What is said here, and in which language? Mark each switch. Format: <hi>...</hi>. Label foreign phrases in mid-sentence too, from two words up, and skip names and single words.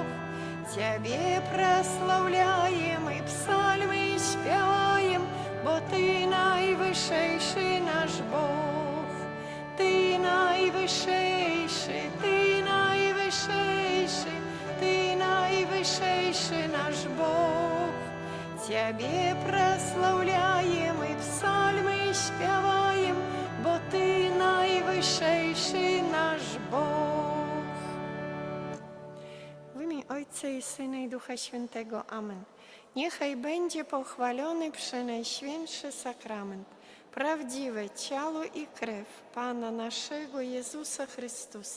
<be>Тебе прославляем и псальмы спеваем, бо Ты найвышейший наш Бог. Ты найвышейший, Ты найвышейший, Ты найвышейший наш Бог. Тебе прославляем и псальмы спеваем, бо</be> <pl>Ty najwyższy nasz Bóg. W imię Ojca i Syna i Ducha Świętego. Amen. Niechaj będzie pochwalony Przenajświętszy Sakrament, prawdziwe ciało i krew Pana naszego Jezusa Chrystusa.</pl>